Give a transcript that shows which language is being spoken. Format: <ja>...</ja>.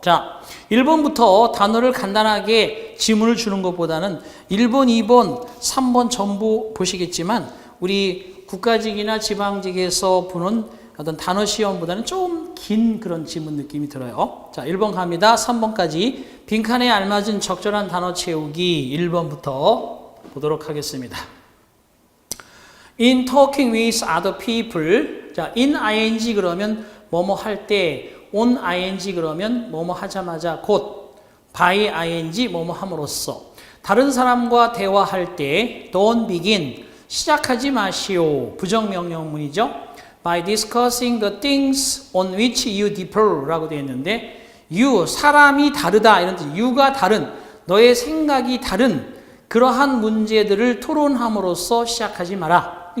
<ko>자, 1번부터 단어를 간단하게 지문을 주는 것보다는 1번, 2번, 3번 전부 보시겠지만 우리 국가직이나 지방직에서 보는 어떤 단어 시험보다는 좀 긴 그런 지문 느낌이 들어요. 자, 1번 갑니다. 3번까지 빈칸에 알맞은 적절한 단어 채우기 1번부터 보도록 하겠습니다.</ko> <en>In talking with other people.</en> <ko>자, in ing 그러면 뭐뭐 할 때, on ing 그러면 뭐뭐 하자마자 곧, by ing 뭐뭐 함으로써. 다른 사람과 대화할 때</ko> <en>don't begin</en> <ko>시작하지 마시오. 부정명령문이죠.</ko> <en>By discussing the things on which you differ</en> <ko>라고 되어 있는데 you, 사람이 다르다 이런 뜻, you가 다른, 너의 생각이 다른 그러한 문제들을 토론함으로써 시작하지 마라.</ko>